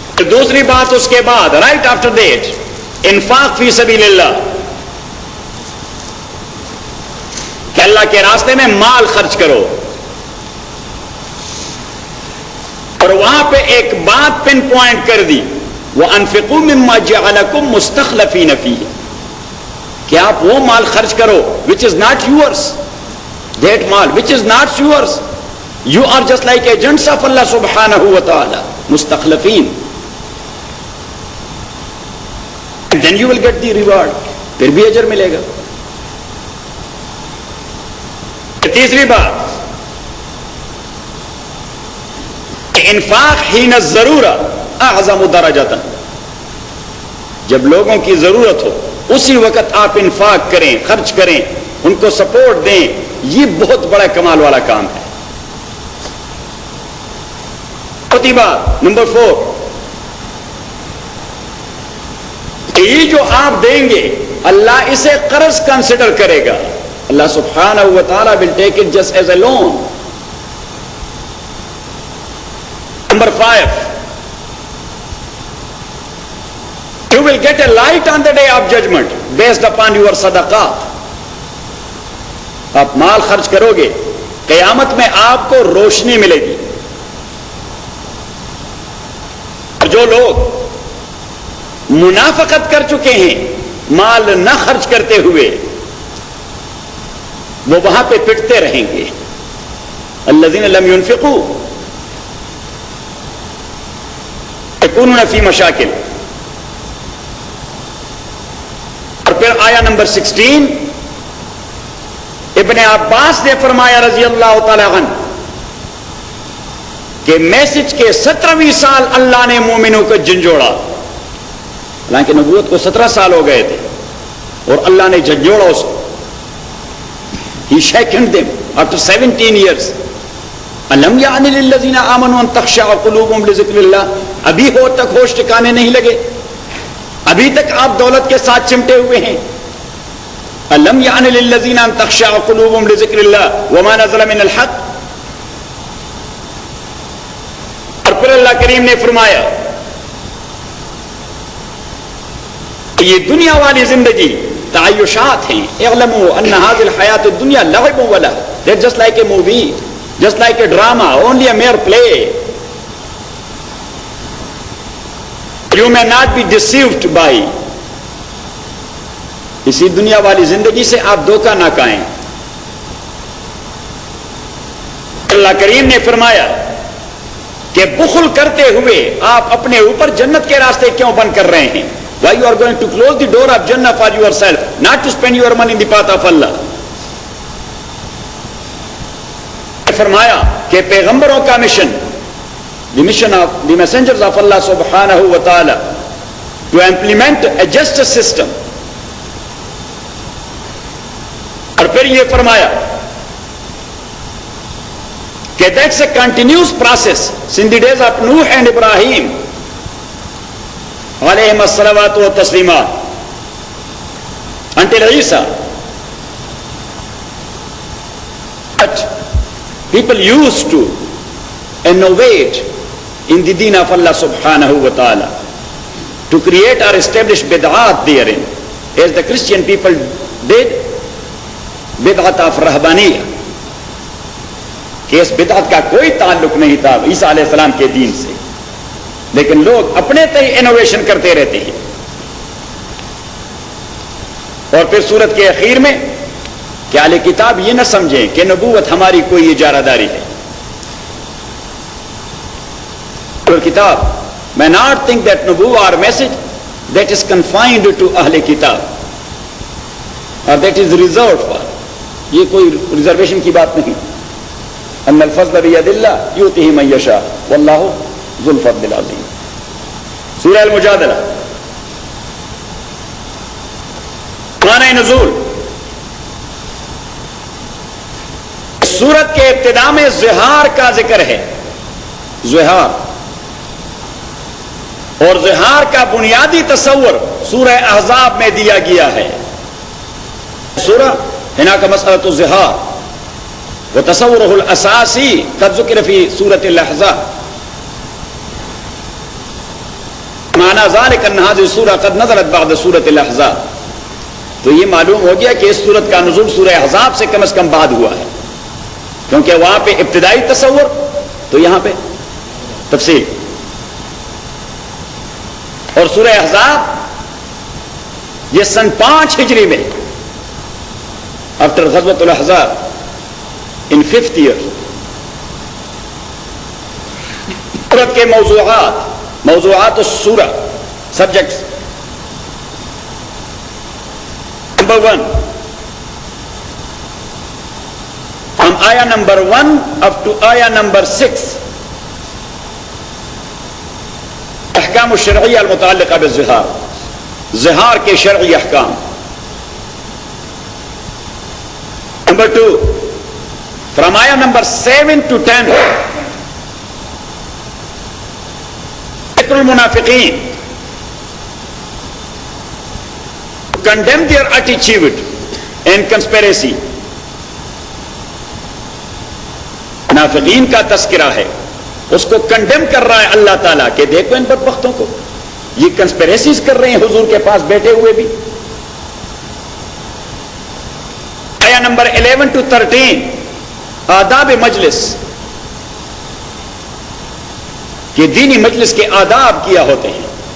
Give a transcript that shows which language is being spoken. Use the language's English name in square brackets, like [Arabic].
[Urdu] دوسری بات اس کے بعد [English] right after that [Urdu] انفاق فی سبیل اللہ کہ اللہ کے راستے میں مال خرچ کرو. اور وہاں پہ ایک بات پن پوائنٹ کر دی [Arabic] وَأَنفِقُوا مِمَّا جَعَلَكُمْ مُسْتَخْلَفِينَ فِيهِ [Urdu] کہ آپ وہ مال خرچ کرو [English] which is not yours. That مال which is not yours. You are just like agents of Allah subhanahu wa ta'ala. [Arabic] مستخلفین. [English] Then you will get the reward. [Urdu] پھر بھی اجر ملے گا. تیسری بات [Arabic] انفاق حین الضرورہ اعظم درجۃ. [Urdu] جب لوگوں کی ضرورت ہو اسی وقت آپ انفاق کریں خرچ کریں ان کو سپورٹ دیں یہ بہت بڑا کمال والا کام ہے. چوتھی بات نمبر 4 یہ جو آپ دیں گے اللہ اسے قرض کنسیڈر کرے گا. [English] اللہ سبحانہ و تعالی will take it just as a loan. Number 5 you will get a light on the day of judgment based upon your sadaqat. [Urdu] آپ مال خرچ کرو گے قیامت میں آپ کو روشنی ملے گی. اور جو لوگ منافقت کر چکے ہیں مال نہ خرچ کرتے ہوئے وہ وہاں پہ پٹتے رہیں گے. [Arabic] الذین لم ينفقوا یکونون فی مشاکل. [Urdu] اور پھر آیا نمبر 16 ابن عباس نے فرمایا رضی اللہ تعالی عنہ کہ میسج کے 17ویں سال اللہ نے مومنوں کو جھنجھوڑا. حالانکہ نبوت کو 17 سال ہو گئے تھے اور اللہ نے جھنجھوڑا اس کو. [English] He shakened them after 17 years. [Arabic] أَلَمْ يَعْنِ لِلَّذِينَ آمَنُوا أَن تَخْشَعَ قُلُوبُهُمْ لِذِكْرِ اللَّهِ. [Urdu] ابھی ہو تک ہوش ٹھکانے نہیں لگے ابھی تک آپ دولت کے ساتھ چمٹے ہوئے ہیں. [Arabic] أَلَمْ يَعْنِ لِلَّذِينَ أَن تَخْشَعَ قُلُوبُهُمْ لِذِكْرِ اللَّهِ وَمَا نَزَلَ مِنَ الْحَقِّ. [Urdu] اور پھر اللہ کریم نے فرمایا یہ دنیا والی زندگی تعیشات ہیں. [Arabic] اعلموا ان هذه الحیات الدنیا لعب و لہو. [English] That's just like a movie, just like a drama, only a mere play. You may not be deceived by. [Urdu] اسی دنیا والی زندگی سے آپ دھوکہ نہ کھائیں. اللہ کریم نے فرمایا کہ بخل کرتے ہوئے آپ اپنے اوپر جنت کے راستے کیوں بند کر رہے ہیں. [English] Why you are going to close the door of Jannah for yourself, not to spend your money in the path of Allah. [Urdu] فرمایا کہ پیغمبروں کا mission [English] the mission of the messengers of Allah subhanahu wa ta'ala to implement a justice system. [Urdu] اور پھر یہ فرمایا کہ [English] that's a continuous process since the days of Nuh and Ibrahim علیہم الصلوات والتسلیمات until Isa. But people used to innovate in the deen of Allah subhanahu wa ta'ala to create or establish bid'at therein, as the Christian people did bid'at of rahbaniyah. [Urdu] کہ اس بدعت کا کوئی تعلق نہیں تھا عیسیٰ علیہ السلام کے دین سے، لیکن لوگ اپنے تئیں انوویشن کرتے رہتے ہیں. اور پھر سورت کے اخیر میں کہ اہل کتاب یہ نہ سمجھیں کہ نبوت ہماری کوئی اجارہ داری ہے. کتاب may not think that nubuwa or message that is confined to اہل کتاب or that is reserved for. یہ کوئی ریزرویشن کی بات نہیں. [Arabic] ان الفضل بید اللہ یؤتیہ من یشاء واللہ ذو الفضل العظیم. [Urdu] سورہ المجادلہ. معنی نزول. سورت کے ابتدا میں زہار کا ذکر ہے. زہار اور زہار کا بنیادی تصور سورہ احزاب میں دیا گیا ہے. [Arabic] سورہ هناك مسألة الزهار وتصوره الأساسي قد ذكر في سورة الأحزاب. معنى ذلك أن هذه السورة قد نزلت بعد سورة الأحزاب. [Urdu] تو یہ معلوم ہو گیا کہ اس سورت کا نزول سورہ احزاب سے کم از کم بعد ہوا ہے، کیونکہ وہاں پہ ابتدائی تصور تو یہاں پہ تفصیل. اور سورہ احزاب یہ سن 5 ہجری میں آفٹر غزوۃ الاحزاب [English] In 5th year. [Urdu] سورت کے موضوعات السورہ سبجیکٹس. نمبر 1 from آیا نمبر 1 up to آیا نمبر 6 [Arabic] احکام الشرعیہ المتعلقہ بالزہار، [Urdu] زہار کے شرعی احکام. [English] number 2 from آیا number 7 to 10 [Arabic] ذکر المنافقین، [English] condemn their attitude and conspiracy. [Urdu] منافقین کا تذکرہ ہے، اس کو کنڈیم کر رہا ہے اللہ تعالیٰ کہ دیکھو ان بدبختوں کو، یہ کنسپیریسیز کر رہے ہیں حضور کے پاس بیٹھے ہوئے بھی. آیا نمبر 11 to 13 آداب مجلس، کہ دینی مجلس کے آداب کیا ہوتے ہیں.